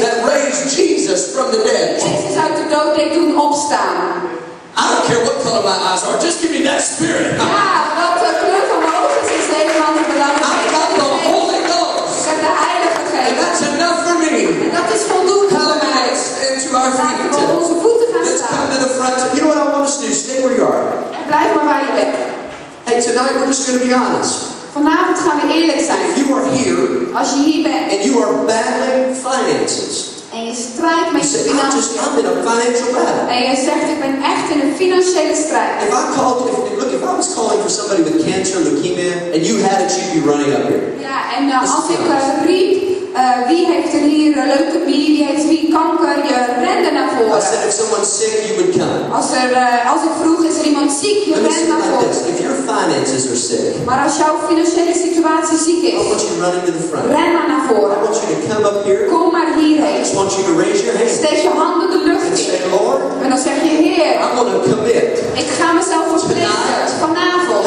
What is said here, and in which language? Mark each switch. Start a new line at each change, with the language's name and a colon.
English: that raised Jesus from the dead.
Dutch: Jezus uit de dood deed doen opstaan.
English: I don't care what color my eyes are. Just give me that Spirit.
Dutch: Ja, wat de kleur van mijn ogen is helemaal niet belangrijk.
English: I've got the Holy Ghost.
Dutch: Ik heb de Heilige
English: And
Dutch: Geest.
English: that's enough for me.
Dutch: En dat is voldoende voor mij.
English: Hallelujah. Stand to our
Dutch: Laten we op
English: feet.
Dutch: onze voeten gaan
English: Let's come
Dutch: staan.
English: to the front. You know what I want us to do? Stay where you are.
Dutch: En blijf maar waar je bent.
English: Hey, tonight we're just going to be honest.
Dutch: Vanavond gaan we eerlijk zijn.
English: If you are here
Dutch: Als je hier bent
English: and you are battling finances,
Dutch: en je strijdt met
English: you
Dutch: je
English: say,
Dutch: financiën.
English: I'm in a financial battle.
Dutch: En je zegt, ik ben echt in een financiële strijd.
English: If I was calling for somebody with cancer, leukemia, and you had it, you'd be running up here.
Dutch: Ja, en als ik riep, wie heeft er hier leukemie, wie heeft hier kanker, je rende naar
English: I
Dutch: voren.
English: said, if someone's sick, you would come.
Dutch: Als ik vroeg, is er iemand ziek, je
English: Let me
Dutch: rent
English: say it
Dutch: naar
English: like
Dutch: voren.
English: this. If your finances are sick,
Dutch: Maar als jouw financiële situatie ziek
English: I
Dutch: is,
English: want you running to the front.
Dutch: ren maar naar
English: I
Dutch: voren.
English: want you to come up here.
Dutch: Kom maar
English: I
Dutch: hierheen.
English: just want you to raise your hand
Dutch: Steek je handen de lucht
English: and
Dutch: in.
English: say, Lord,
Dutch: En dan zeg je, Heer,
English: I'm going to commit.
Dutch: ik ga mezelf verplichten vanavond.